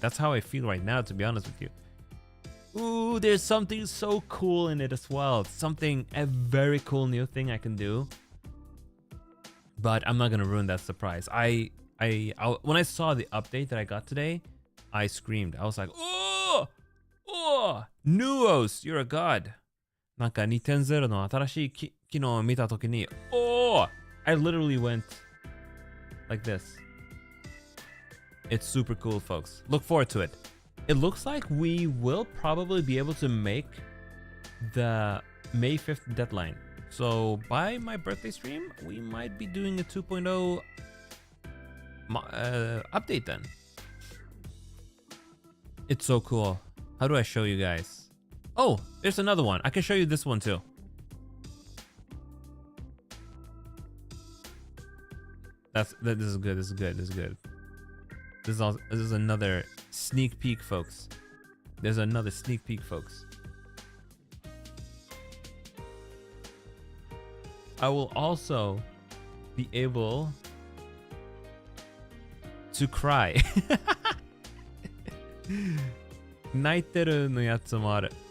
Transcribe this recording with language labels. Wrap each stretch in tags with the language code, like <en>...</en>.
<en>That's how I feel right now, to be honest with you. Ooh, there's something so cool in it as well. A very cool new thing I can do. But I'm not gonna ruin that surprise. When I saw the update that I got today, I screamed. I was like, oh, Oh, Nuos, you're a god.</en> <ja>なんか2.0の新しい機能を見たときに、</ja> <en>Oh, I literally went like this. It's super cool, folks. Look forward to it. It looks like we will probably be able to make the May 5th deadline. So by my birthday stream, we might be doing a 2.0 update then. It's so cool. How do I show you guys? Oh, there's another one. I can show you this one too. This is good. This is good. This is good. This is another sneak peek, folks. There's another sneak peek, folks. I will also be able to cry.</en> <ja>泣いてるのやつもある。</ja>